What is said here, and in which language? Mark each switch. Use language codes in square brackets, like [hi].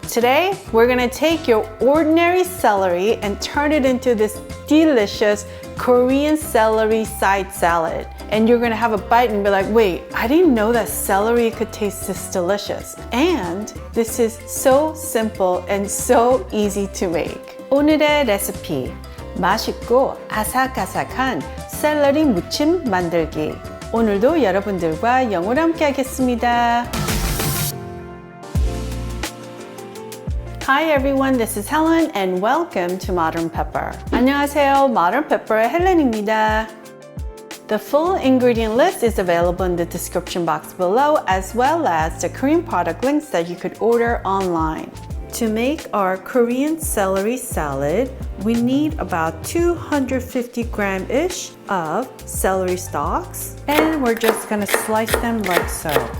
[en] Today, we're gonna take your ordinary celery and turn it into this delicious Korean celery side salad. And you're gonna have a bite and be like, wait, I didn't know that celery could taste this delicious. And this is so simple and so easy to make. [ko] 오늘의 레시피, 맛있고 아삭아삭한 샐러리 무침 만들기. 오늘도 여러분들과 영어로 함께 하겠습니다. [en] Hi everyone, this is Helen and welcome to Modern Pepper. [ko] 안녕하세요, Modern Pepper의 헬렌입니다. [en] The full ingredient list is available in the description box below, as well as the Korean product links that you could order online. To make our Korean celery salad, we need about 250 gram-ish of celery stalks, and we're just gonna slice them like so.